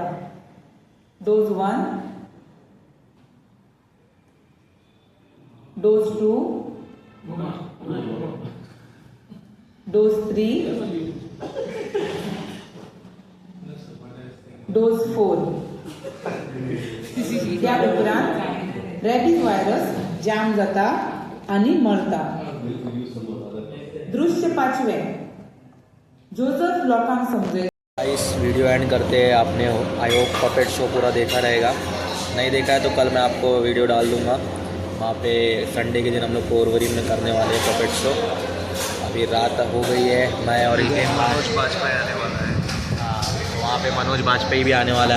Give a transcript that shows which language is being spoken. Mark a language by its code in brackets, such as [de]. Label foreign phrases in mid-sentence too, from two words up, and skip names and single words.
[en] Dose 1, Dose 2, Dose 3, Dose 4. [kok] त्या उपरांत रॅबीज व्हायरस जाम जाता आणि मरता. दृश्य 5वें. जोझफ लोकांक समजयता. [hi] इस वीडियो एंड करते हैं. आपने [en] I hope puppet show [hi] पूरा देखा रहेगा. नहीं देखा है तो कल मैं आपको वीडियो डाल दूंगा. वहाँ पे संडे के दिन हम लोग पोरवरी में करने वाले हैं [en] puppet show. [hi] अभी रात हो गई है. मैं और मनोज बाजपेयी आने वाला है. वहाँ पे मनोज बाजपेयी भी आने वाला है.